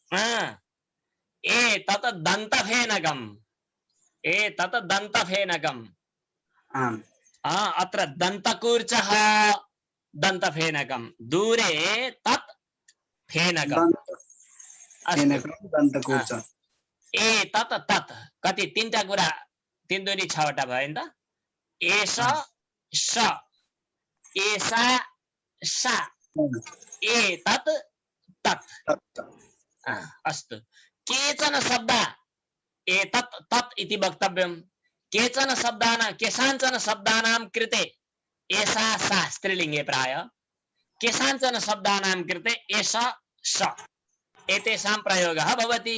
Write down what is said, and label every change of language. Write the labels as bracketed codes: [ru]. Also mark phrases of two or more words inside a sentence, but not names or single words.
[sa] एतत् दन्तफेनकम्। एतत् दन्तफेनकम्। अत्र दन्तकूर्चः दन्तफेनकं। दूरे तत् फेनकम्। एतत् तत् [ne] कति तीनटा कुरा, तीन दुनी छवटा भयो नि त। [sa] एष, स, एषा, सा, एतत् तत्। अस्तु। केचन शब्दा एतत् तत् इति वक्तव्यम्। केचन शब्दानां, केषाञ्चन शब्दानां कृते एषा सा स्त्रीलिङ्गे प्राय, केषाञ्चन शब्दानां कृते एष स एतेषां प्रयोगः भवति।